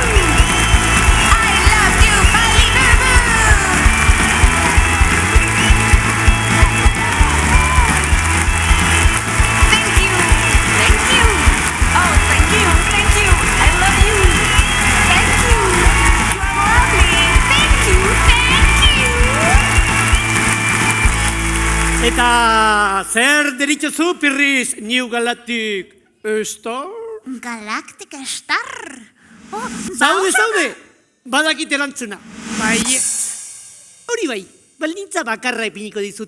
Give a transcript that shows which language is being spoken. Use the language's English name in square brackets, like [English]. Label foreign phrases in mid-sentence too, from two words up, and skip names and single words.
[English] I love you, Malibu. Thank you. Oh, thank you. I love you. Thank you. You are lovely. Thank you. [Basque] Eta zer deritzozu, Pirritx, New Galactic Star? Galactic Star. Oh, Zaude, badakit erantzuna. Bai, hori bai, baldintza bakarra ipiniko dizut.